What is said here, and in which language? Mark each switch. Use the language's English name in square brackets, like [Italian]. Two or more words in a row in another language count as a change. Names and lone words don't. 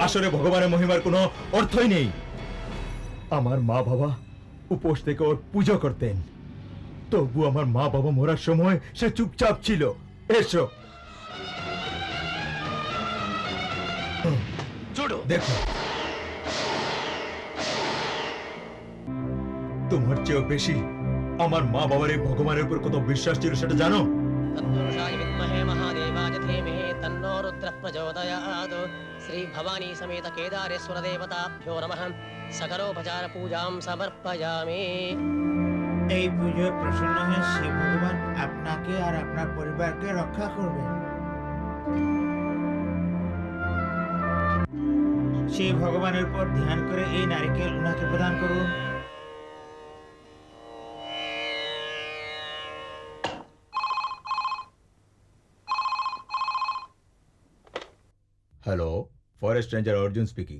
[Bangla] আসলে ভগবানের মহিমার কোনো অর্থই নেই। আমার মা বাবা উপোস থেকে ওর পুজো করতেন, তবু আমার মা বাবা মরার সময় সে চুপচাপ ছিল। এসো দেখো, তোমার চেয়েও বেশি আমার মা বাবার এই ভগবানের উপর কত বিশ্বাস ছিল সেটা জানো? [Sanskrit] तत्पुरुषाय विद्महे महादेवाय धीमहि तन्नो रुद्रः प्रचोदयात् श्री भवानी समेत केदारेश्वर देवताभ्यो नमः सकलोपचार पूजां समर्पयामि। [Bangla] এই পুজোয় প্রসন্ন হয়ে শিব ভগবান আপনাকে আর আপনার পরিবারকে রক্ষা করবেন। শিব ভগবানের উপর ধ্যান করে এই নারিকেল উনাকে প্রদান করুন। [English] Hello, Forest Ranger Arjun speaking.